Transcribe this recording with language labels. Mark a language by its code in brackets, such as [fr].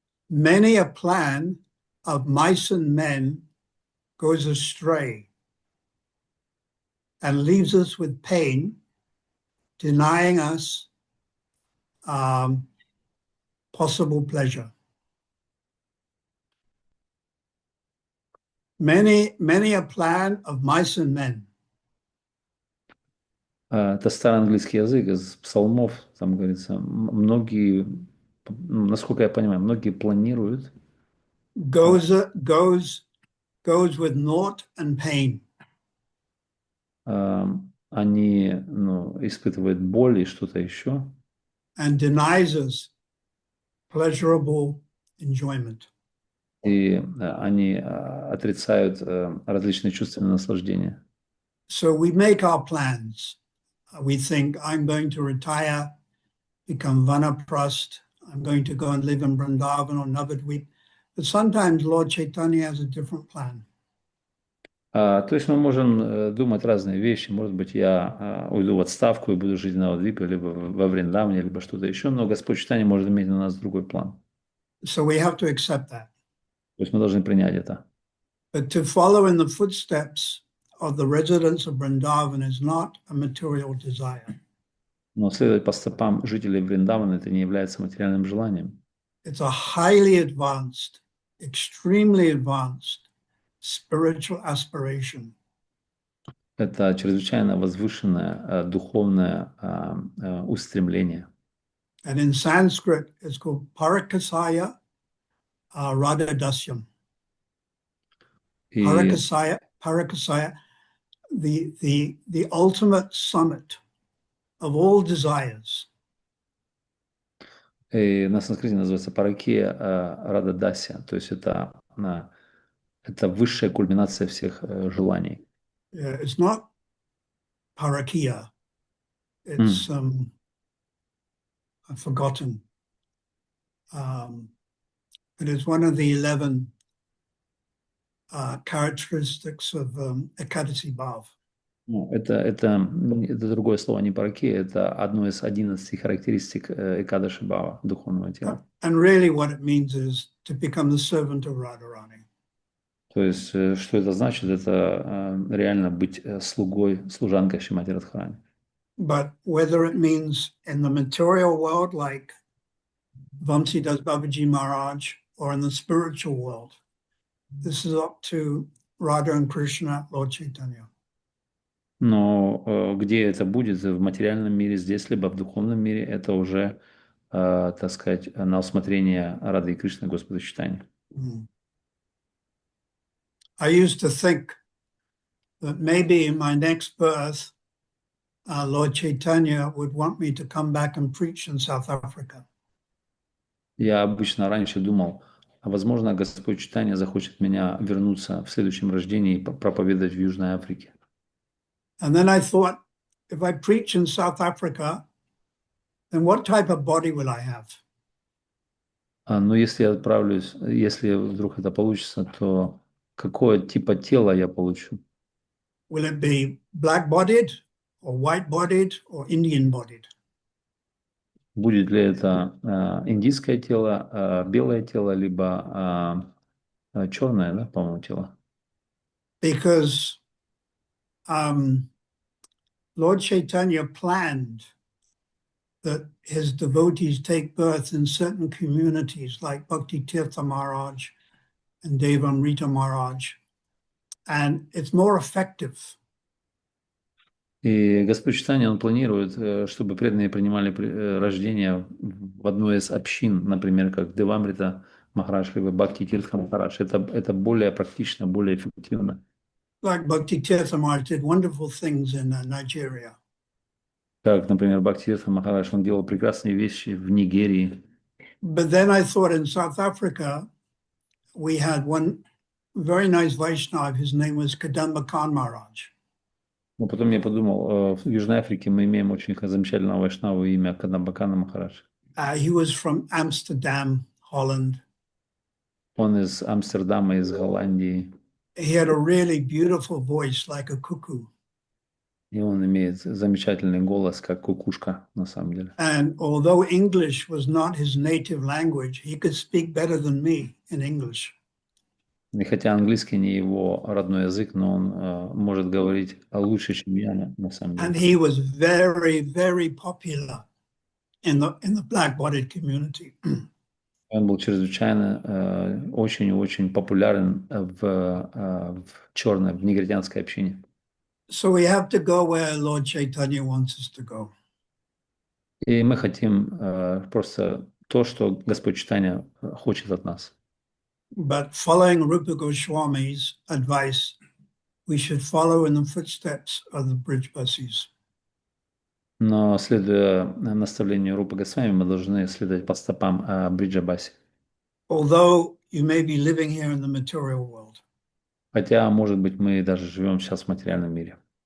[en] Many a plan of mice and men goes astray and leaves us with pain, denying us possible pleasure. Many a plan of mice and men. [ru] Это старый английский язык из псалмов, там говорится, многие, насколько я понимаю, многие планируют. [en] Goes with naught and pain. [ru] Они испытывают боль и что-то еще. [en] and denies us pleasurable enjoyment. [ru] И они отрицают различные чувственные наслаждения. [en] So we make our plans. We think, I'm going to retire, become vanaprasth, I'm going to go and live in Vrindavan or Navadvip. But sometimes Lord Chaitanya has a different plan. [ru] То есть мы можем думать разные вещи. Может быть, я уйду в отставку и буду жить на Навадвипе, либо во Вриндаване, либо что-то еще, но Господь Чайтанья может иметь на нас другой план. [en] So we have to accept that. [ru] То есть мы должны принять это. [en] But to follow in the footsteps of the residents of Vrindavan is not a material desire. [ru] Но следовать по стопам жителей Вриндавана это не является материальным желанием. [en] It's a highly advanced, extremely advanced spiritual aspiration. [ru] Это чрезвычайно возвышенное духовное устремление. [en] And in Sanskrit, it's called Parakasaya Radhadasyam. Parakasaya, the ultimate summit of all desires. [ru] И на санскрите называется паракия рададасya, то есть это высшая кульминация всех желаний. [en] Yeah, it's not parakia. It's I've forgotten. But it's one of the 11 characteristics of Ekadasi Bhav. [ru] Это другое слово, не паракия, это одно из 11 характеристик Экадаши Бхава, духовного тела. [en] And really what it means is to become the servant of Radharani. [ru] То есть, что это значит? Это реально быть служанкой Шримати Радхарани. [en] But whether it means in the material world, like Vamsidas Babaji Maharaj, or in the spiritual world, this is up to Radha and Krishna, Lord Chaitanya. [ru] Но где это будет, в материальном мире здесь, либо в духовном мире, это уже, так сказать, на усмотрение Рады и Кришны, Господа Чайтаньи. [en] I used to think that maybe in my next birth, Lord Chaitanya would want me to come back and preach in South Africa. [ru] Я обычно раньше думал, возможно, Господь Чайтанья захочет меня вернуться в следующем рождении и проповедовать в Южной Африке. [en] And then I thought, if I preach in South Africa, then what type of body will I have? [ru] Но если я отправлюсь, если вдруг это получится, то какое типа тела я получу? [en] Will it be black-bodied or white-bodied or Indian-bodied? [ru] Будет ли это индийское тело, белое тело, либо черное, да, по-моему, тело? [en] Because Lord Chaitanya planned that his devotees take birth in certain communities like Bhakti Tirtha Maharaj and Devamrita Maharaj, and it's more effective. [ru] И Господь Чайтанья, он планирует, чтобы преданные принимали рождение в одной из общин, например, как Девамрита Махарадж, либо Бхакти Тиртха Махарадж. Это более практично, более эффективно. [en] Like Bhakti Tirtha Maharaj did wonderful things in Nigeria. [ru] Как, например, Бхакти Тиртха Махарадж, он делал прекрасные вещи в Нигерии. [en] But then I thought in South Africa, we had one very nice Vaishnava, his name was Kadamba Khan Maharaj. [ru] Но потом я подумал, в Южной Африке мы имеем очень замечательного вайшнаву имя Кадамбакана Махарадж. [en] He was from Amsterdam, Holland. [ru] Он из Амстердама, из Голландии. [en] He had a really beautiful voice, like a cuckoo. [ru] И он имеет замечательный голос, как кукушка, на самом деле. [en] And although English was not his native language, he could speak better than me in English. [ru] И хотя английский не его родной язык, но он может говорить лучше, чем я, на самом деле. [en] And he was very, very popular in the black-bodied community. [ru] Он был чрезвычайно, очень-очень популярен в черной, в негритянской общине. [en] So we have to go where Lord Chaitanya wants us to go. [ru] И мы хотим просто то, что Господь Чайтанья хочет от нас. [en] But following Rupa Goswami's advice, we should follow in the footsteps of the Brijbasis. [ru] Но, следуя наставлению Рупы Госвами, мы должны следовать по стопам Бриджабаси. [en] Although you may be living here in the material world. [ru] Хотя, может быть, мы даже живем сейчас в материальном мире.